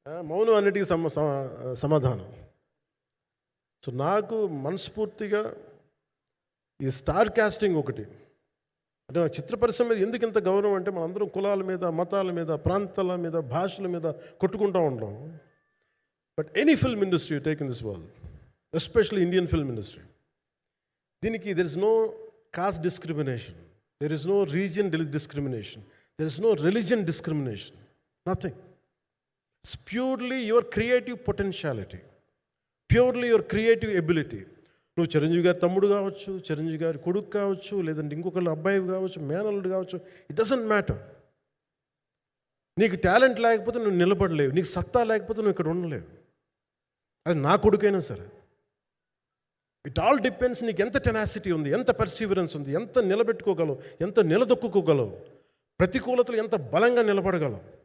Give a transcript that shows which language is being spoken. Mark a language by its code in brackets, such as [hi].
[te] మౌనం అన్నిటికీ సమాధానం. సో నాకు మనస్ఫూర్తిగా ఈ స్టార్ కాస్టింగ్ ఒకటి, అంటే చిత్ర పరిశ్రమ మీద ఎందుకు ఇంత గౌరవం అంటే, మనందరం కులాల మీద, మతాల మీద, ప్రాంతాల మీద, భాషల మీద కొట్టుకుంటూ ఉంటాం. [en] But any film industry take in this world, especially Indian film industry, దీనికి there is no caste discrimination, there is no region discrimination, there is no religion discrimination, nothing. It's purely your creative potentiality, purely your creative ability. [te] నువ్వు చిరంజీవి గారి తమ్ముడు కావచ్చు, చిరంజీవి గారి కొడుకు కావచ్చు, లేదంటే ఇంకొకళ్ళు అబ్బాయి కావచ్చు, మేనల్లుడు కావచ్చు, [en] It doesn't matter. [te] నీకు టాలెంట్ లేకపోతే నువ్వు నిలబడలేవు, నీకు సత్తా లేకపోతే నువ్వు ఇక్కడ ఉండలేవు. అది నా కొడుకైనా సరే. [en] it all depends [te] నీకు ఎంత టెనాసిటీ ఉంది, ఎంత పర్సీవరెన్స్ ఉంది, ఎంత నిలబెట్టుకోగలవు, ఎంత నిలదొక్కుకోగలవు, ప్రతికూలతలు ఎంత బలంగా నిలబడగలవు.